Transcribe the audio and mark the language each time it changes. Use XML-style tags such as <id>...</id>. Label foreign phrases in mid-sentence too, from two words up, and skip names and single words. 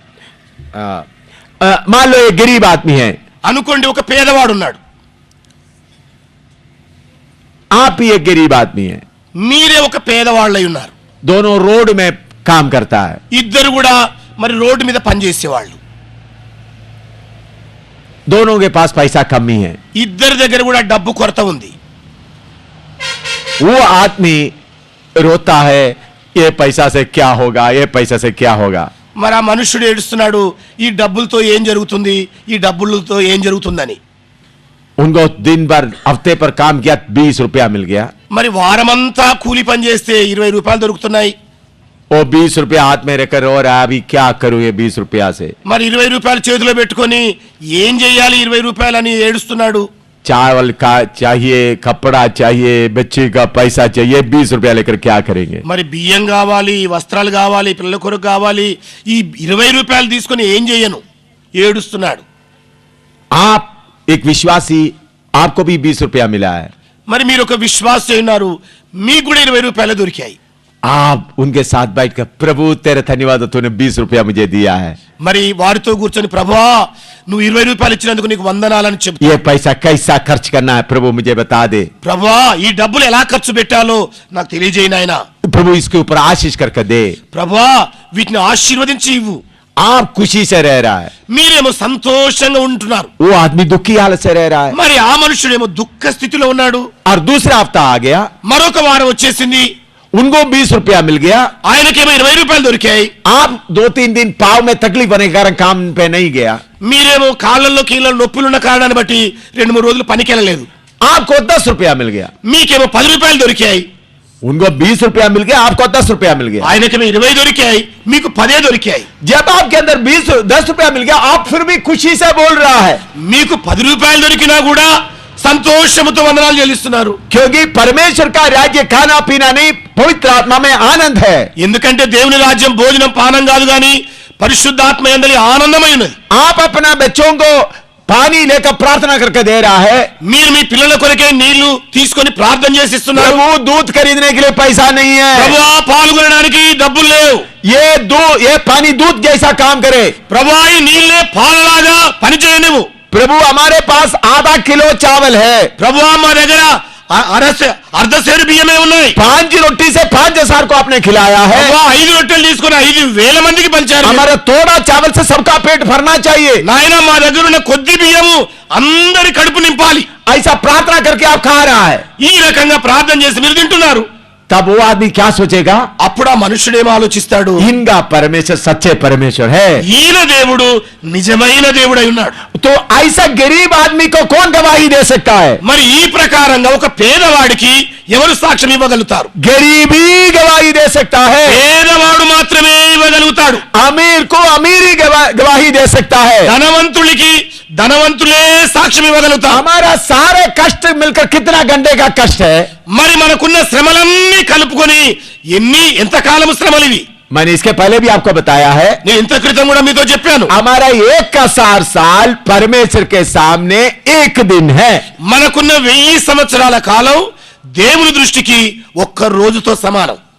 <hi>मान लो ये गरीब आदमी है,</hi> <te>అనుకోండి ఒక పేదవాడు ఉన్నాడు,</te> <hi>आप भी एक गरीब आदमी है,</hi> <te>మీరే ఒక పేదవాళ్ళై ఉన్నారు.</te> <hi>दोनों रोड में काम करता है,</hi> <te>ఇద్దరు కూడా మరి రోడ్డు మీద పనిచేసేవాళ్ళు,</te> <hi>दोनों के पास पैसा कमी है।</hi> <te>ఇద్దరి దగ్గర కూడా డబ్బు కొరత ఉంది.</te> <hi>वो आदमी रोता है, ये पैसा से क्या होगा, ये पैसा से क्या होगा।</hi> <te>మరి ఆ మనుష్యుడు ఏడుస్తున్నాడు, ఈ డబ్బులతో ఏం జరుగుతుంది, ఈ డబ్బులతో ఏం జరుగుతుందని.</te> <hi>उनको दिन भर हफ्ते पर काम किया, 20 रुपया मिल गया,</hi> <te>మరి వారమంతా కూలి పని చేస్తే 20 రూపాయలు దొరుకుతున్నాయి.</te> <hi>वो 20 रुपया हाथ में रखकर रो रहा है, अभी क्या करूं ये 20 रुपया से।</hi> <te>మరి 20 రూపాయలు చేతిలో పెట్టుకొని ఏం చేయాలి 20 రూపాయలని ఏడుస్తున్నాడు.</te> <hi>चावल का चाहिए, कपड़ा चाहिए, बच्चे का पैसा चाहिए, 20 रुपया लेकर क्या करेंगे।</hi> <te>మరి బియ్యం కావాలి, వస్త్రాలు కావాలి, పిల్లల కొరకు కావాలి, ఈ 20 రూపాయలు తీసుకొని ఏం చేయను ఏడుస్తున్నాడు.</te> <hi>आप एक विश्वासी, आपको भी 20 रुपया मिला है,</hi> <te>మరి మీరు ఒక విశ్వాసి ఉన్నారు, మీకు కూడా 20 రూపాయలు దొరికాయి.</te> <hi>आप उनके साथ बैठकर प्रभु तेरे धन्यवाद, तूने 20 रुपया मुझे दिया है,</hi> <te>మరి వారితో కూర్చొని ప్రభువా నువ్వు 20 రూపాయలు ఇచ్చినందుకు నీకు వందనాలని చెప్తా.</te> <hi>ये पैसा कैसा खर्च करना है प्रभु मुझे बता दे,</hi> <te>ప్రభువా ఈ డబ్బులు ఎలా ఖర్చు పెట్టాలో నాకు తెలియజేయి నాయనా.</te> <hi>प्रभु इसके ऊपर आशीष करके दे।</hi> <te>ప్రభువా వీటిని ఆశీర్వదించి ఇవ్వు.</te> <hi>आप खुशी से रह रहा है,</hi> <te>మీరేమో సంతోషంగా ఉంటున్నారు,</te> <hi>वो आदमी दुखी हालत से रह रहा है।</hi> <te>మరి ఆ మనుషుడేమో దుఃఖ స్థితిలో ఉన్నాడు.</te> <hi>और दूसरा हफ्ता आ गया,</hi> <te>మరొక వారం వచ్చేసింది,</te> <hi>उनको 20 रुपया मिल गया,</hi> <te>ఆయనకేమో 20 రూపాయలు దొరికాయి.</te> <hi>आप 2-3 दिन पाव में तकलीफ होने के कारण काम पे नहीं गया,</hi> <te>మీరేమో కాళ్ళల్లో కీళ్ళలో నొప్పులున్న కారణాన్ని బట్టి 2-3 రోజులు పనికి వెళ్ళలేదు.</te> <hi>आपको 10 रुपया मिल गया,</hi> <te>మీకేమో 10 రూపాయలు దొరికాయి,</te> <hi>उनको 20 रुपया मिल गया, आपको 10 रुपया मिल गया।</hi> <te>ఆయనకేమో 20 దొరికాయి, మీకు 10 దొరికాయి.</te> <hi>जब आपके अंदर 10 रुपया मिल गया, आप फिर भी खुशी से बोल रहा है,</hi> <te>మీకు 10 రూపాయలు దొరికినా కూడా సంతోషముతో వందనాలు చెల్లిస్తున్నారు.</te> <hi>क्योंकि परमेश्वर का राज्य खाना पीना नहीं, पवित्र आत्मा में आनंद है।</hi> <te>ఎందుకంటే దేవుని రాజ్యం భోజనం పానం కాదు గాని పరిశుద్ధాత్మ యందలి ఆనందమై ఉన్నది.</te> <hi>आप अपना बच्चों को पानी लेकर प्रार्थना करके दे रहा है,</hi> <te>మీరు మీ పిల్లల కొరకే నీళ్లు తీసుకొని ప్రార్థన చేసి ఇస్తున్నారు.</te> <hi>प्रभु दूध खरीदने के लिए पैसा नहीं है,</hi> <te>ప్రభువా పాల్గొనడానికి డబ్బులు లేవు.</te> <hi>ये पानी दूध जैसा काम करे।</hi> <te>ప్రభువా ఈ నీళ్ళే పాలలాగా పనిచేయనివ్వు.</te> <hi>प्रभु हमारे पास आधा किलो चावल है,</hi> <te>ప్రభువా మా దగ్గర అర్ధ సేరు బియ్యమే ఉన్నాయి.</te> <hi>5 रोटी से 5,000 को आपने खिलाया है,</hi> <te>ప్రభువా 5 రొట్టెలు తీసుకొని 5,000 మందికి పంచారు.</te> <hi>हमारा थोड़ा चावल से सबका पेट भरना चाहिए।</hi> <te>నాయన మా దగ్గర ఉన్న కొద్ది బియ్యము అందరి కడుపు నింపాలి.</te> <hi>ऐसा प्रार्थना करके आप खा रहा है,</hi> <te>ఈ రకంగా ప్రార్థన చేసి మీరు తింటున్నారు.</te> <hi>तब वो आदमी क्या सोचेगा,</hi> <te>అప్పుడు ఆ మనుషుడేమో ఆలోచిస్తాడు,</te> <hi>इनका परमेश्वर सच्चे परमेश्वर है।</hi> <te>ఈయన దేవుడు నిజమైన దేవుడై ఉన్నాడు.</te> <hi>तो ऐसा गरीब आदमी को कौन गवाही दे सकता है?</hi> <te>మరి ఈ ప్రకారంగా ఒక పేదవాడికి ఎవరు సాక్ష్యం ఇవ్వగలుగుతారు?</te> <hi>गरीबी गवाही दे सकता है,</hi> <te>పేదవాడు మాత్రమే ఇవ్వగలుగుతాడు.</te> <hi>अमीर को अमीरी गवाही दे सकता है।</hi> <te>ధనవంతుడికి ధనవంతులే సాక్ష్యం ఇవ్వగలుగుతారు.</te> <hi>हमारा सारे कष्ट मिलकर कितना घंटे का कष्ट है,</hi> <te>మరి మనకున్న శ్రమలన్నీ కలుపుకొని ఎంతకాలం శ్రమలు ఇవి?</te> <hi>मैंने इसके पहले भी आपको बताया है,</hi> <te>నేను ఇంత క్రితం కూడా మీతో చెప్పాను.</te> <hi>हमारा 1,000 साल परमेश्वर के सामने एक दिन है।</hi> <te>మనకున్న 1000 సంవత్సరాల కాలం దేవుని దృష్టికి ఒక్క రోజుతో సమానం.</te>